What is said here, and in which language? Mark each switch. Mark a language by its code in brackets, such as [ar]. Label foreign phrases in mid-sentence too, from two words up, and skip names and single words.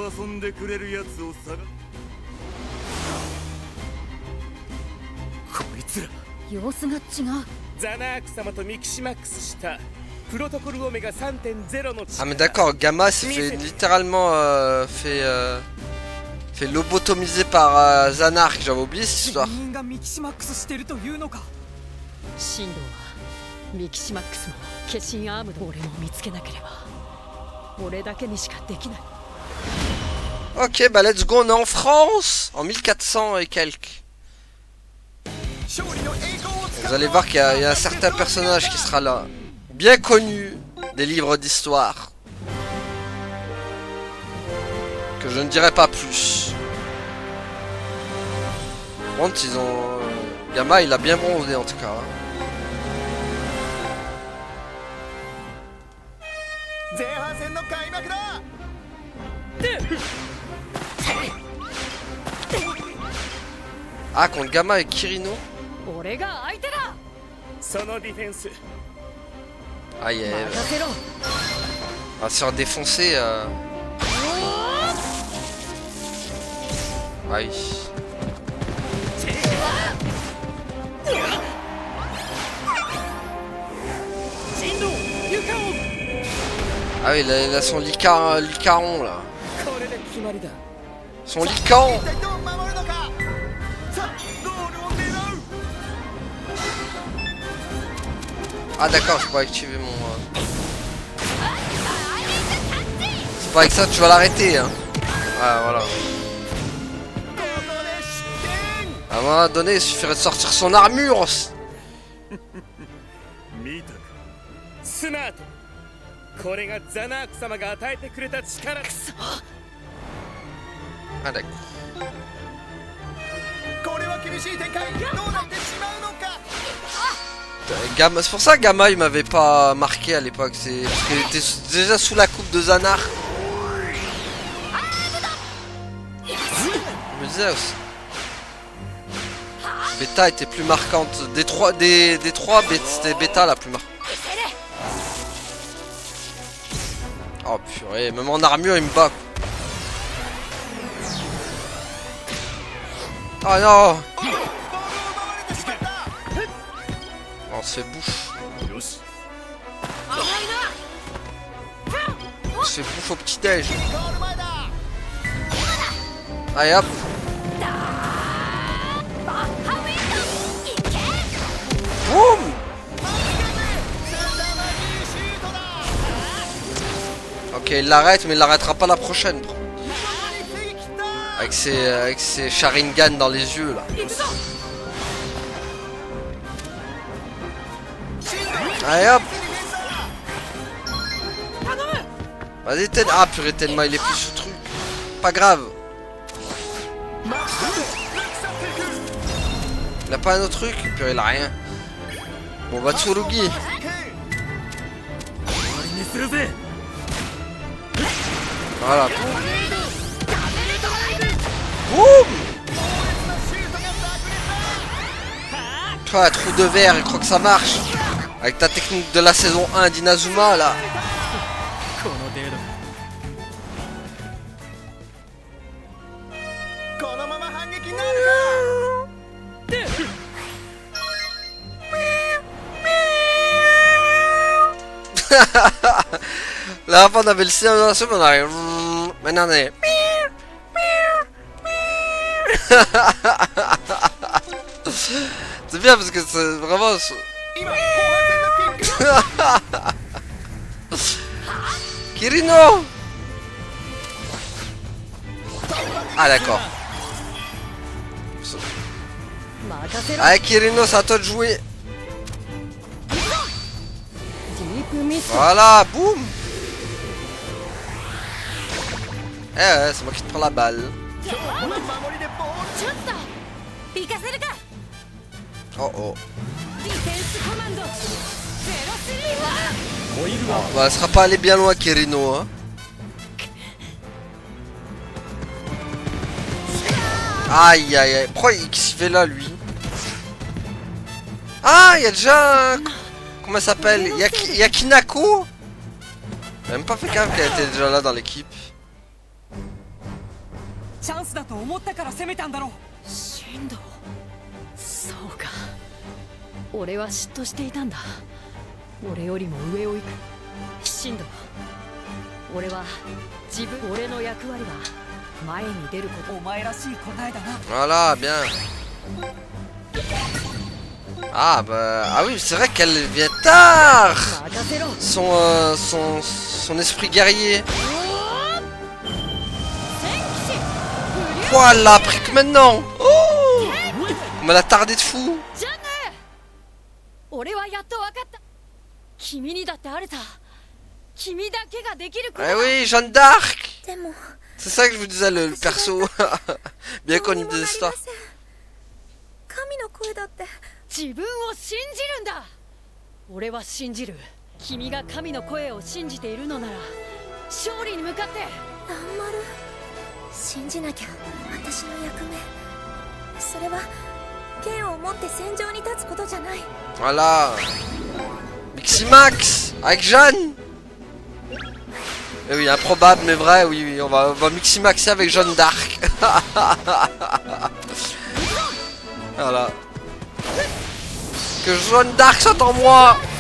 [fr] Ah mais d'accord, Gamma s'est fait littéralement fait lobotomiser par Zanark, j'avais oublié cette histoire. Ok bah [en] let's go, [fr] on est en France en 1400 et quelques. Vous allez voir qu'il y a un certain personnage qui sera là, bien connu des livres d'histoire, que je ne dirai pas plus. Par contre ils ont... Gamma, il a bien bronzé en tout cas. Hein. Ah, contre Gamma et Kirino. [ja] 俺が相手だ。そのディフェンス [fr] Aïe, aïe, aïe. [ja] 任せろ。 [fr] On va se faire défoncer. Ah oui. Ah oui, il a son licaron là. [ja] これで決まりだ [fr] Son lican. [ja] 一体どう守るのかさあゴールを狙う [fr] Ah d'accord, je peux activer mon... C'est pas avec ça que tu vas l'arrêter hein. Ah voilà. [ja] ここで失点 [fr] À un moment donné, il suffirait de sortir son armure. [ja] 見たかスマートこれがザナーク様が与えてくれた力 [fr] Ah d'accord. [ja] これは厳しい展開どうなってしまうのか [fr] Gamma, c'est pour ça que Gamma il m'avait pas marqué à l'époque. C'est parce qu'il était déjà sous la coupe de Zanar. Je me disais aussi. Beta était plus marquante. Des trois, c'était Beta la plus marquante. Oh purée, même en armure il me bat. Oh non! Oh, on se fait bouffe. [ja] よし [fr] On se fait bouffe au petit déj. [ja] ゴール前だ [fr] Allez hop. Boum! Ok, il l'arrête, mais il l'arrêtera pas la prochaine. Bro. Avec ses Sharingan dans les yeux là. Allez hop! Vas-y, Tenma. Ah purée, Tenma, il est plus ce truc. Pas grave. Il a pas un autre truc? Purée, il a rien. Bon, bah, Tsurugi. [ja] 終わりにするぜ [fr] Voilà. Boum! Toi, trou de verre, il croit que ça marche. Avec ta technique de la saison 1 d'Inazuma là. [ja] この程度このまま反撃なるか [fr] Là, avant, on avait le silencieux, mais on arrive. Maintenant, on est. C'est bien parce que c'est vraiment. [ja] 今後半戦のキック [fr] Kirino! Ah, d'accord. [ja] 任せろ。 [fr] Allez, Kirino, c'est à toi de jouer. [ja] ディープミスト。 [fr] Voilà, boum! Eh ouais, c'est moi qui te prends la balle. [ja] 守りでボールちょっと行かせるか。 [fr] Oh oh. [ja] ディフェンスコマンド。ゼロスリーは。ホイールは [fr] Bah, elle sera pas allée bien loin, Kirino. Hein. Aïe aïe aïe. Pourquoi il s'y fait là, lui? Ah, il y a déjà. Comment ça s'appelle? Yakinako? J'ai même pas fait gaffe qu'elle était déjà là dans l'équipe. [ja] チャンスだと思ったから攻めたんだろう神道。そうか。俺は嫉妬していたんだ。俺よりも上を行く。神道。俺は俺の役割は前に出ること。お前らしい答えだな [fr] Voilà, bien. Ah bah. Ah oui, c'est vrai qu'elle vient tard! [ja] 任せろ。 [fr] Son esprit guerrier. Quoi, elle l'a appris que maintenant? Oh! Mais elle a tardé de fou! [ja] ジャンヌ。俺はやっと分かった。君にだってあるさ。君だけができること。 [fr] Eh oui, Jeanne d'Arc! [ja] でも [fr] C'est ça que je vous disais, le perso. Bien connu des histoires. [ja] 神の声だって自分を信じるんだ。俺は信じる。君が神の声を信じているのなら勝利に向かって。蘭丸、信じなきゃ。私の役目、それは剣を持って戦場に立つことじゃない。 [fr] Voilà. Miximax avec Jeanne. Eh oui, improbable mais vrai, oui, oui, on va Miximaxer avec Jeanne d'Arc. Voilà. Que Jeanne d'Arc soit en moi.